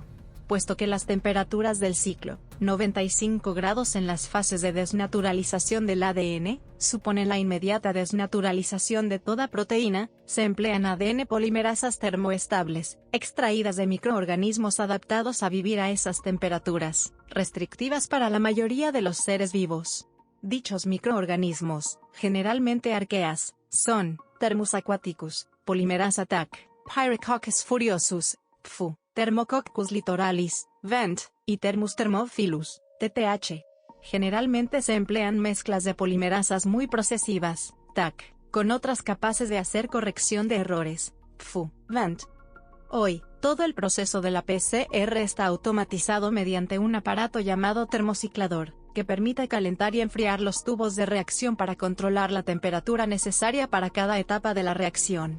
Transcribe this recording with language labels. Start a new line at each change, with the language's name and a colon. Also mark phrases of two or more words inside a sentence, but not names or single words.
Spanish: Puesto que las temperaturas del ciclo, 95 grados en las fases de desnaturalización del ADN, suponen la inmediata desnaturalización de toda proteína, se emplean ADN polimerasas termoestables, extraídas de microorganismos adaptados a vivir a esas temperaturas, restrictivas para la mayoría de los seres vivos. Dichos microorganismos, generalmente arqueas, son Thermus aquaticus, Polymerasa TAC, Pyrococcus furiosus, PFU, Thermococcus litoralis, VENT, y Thermus thermophilus, TTH. Generalmente se emplean mezclas de polimerasas muy procesivas, TAC, con otras capaces de hacer corrección de errores, PFU, VENT. Hoy, todo el proceso de la PCR está automatizado mediante un aparato llamado termociclador, que permite calentar y enfriar los tubos de reacción para controlar la temperatura necesaria para cada etapa de la reacción.